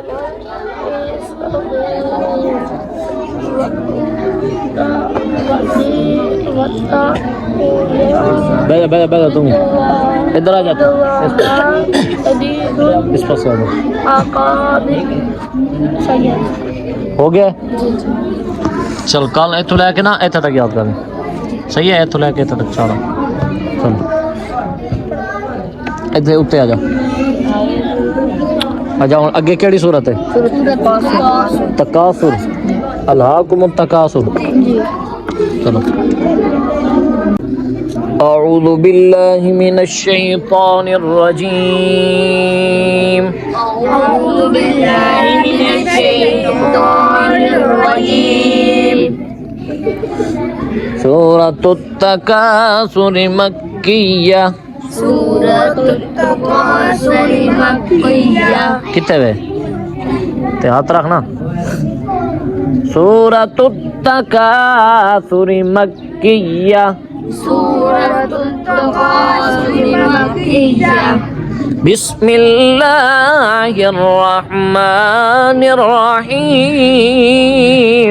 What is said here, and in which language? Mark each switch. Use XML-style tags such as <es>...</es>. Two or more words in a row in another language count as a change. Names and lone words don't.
<ur>بیٹھو تم ادھر آ جاتے اس پاس آ جاؤ ہو گیا چل</ur> <pa>کل ایتھوں لے کے نا ایتھے تک یاد کر صحیح ہے ایتھوں لے کے ایتھے تک چلو چل ادھر اتے آ جاؤ اگے کیہڑی سورت ہے</pa> <ar>تكاثر ألهاكم تكاثر</ar> <pa>चलो</pa> <ar>أعوذ بالله من الشيطان الرجيم أعوذ بالله من الشيطان الرجيم سورة التكاثر مكية سورة التكاثر مكية</ar> <pa>کتنے وے تے ہاتھ رکھنا</pa> <ar>سورة التكاثر مكية سورة التكاثر مكية بسم الله الرحمن الرحيم</ar>